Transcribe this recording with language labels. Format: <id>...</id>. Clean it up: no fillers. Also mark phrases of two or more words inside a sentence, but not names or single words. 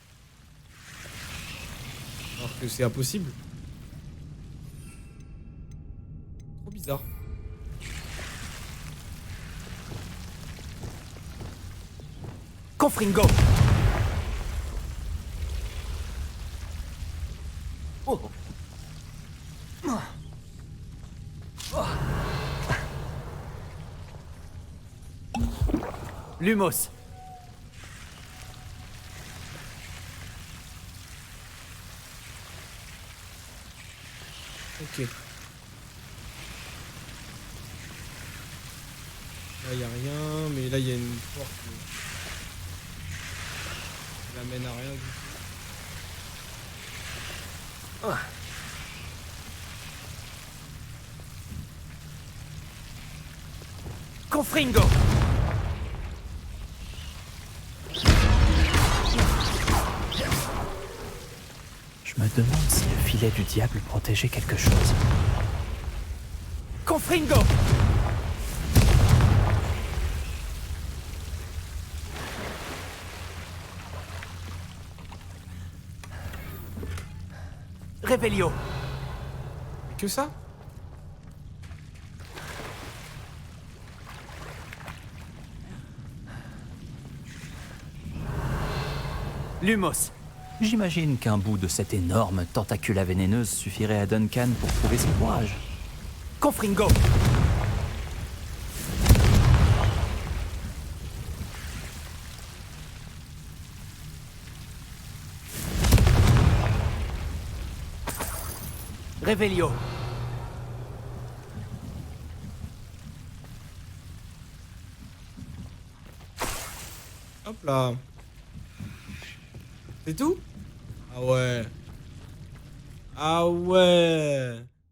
<fr>Alors que c'est impossible. Trop bizarre. Confringo. Lumos. Ok. Là, y a rien, mais là, il y a une porte qui l'amène à rien du tout. Confringo. Je me demande si le filet du diable protégeait quelque chose. Confringo. Revelio. Que ça? Lumos. J'imagine qu'un bout de cette énorme tentacula vénéneuse suffirait à Duncan pour prouver son courage. Confringo. Revelio. Hop là. C'est tout? Ah ouais. Ah ouais.</fr>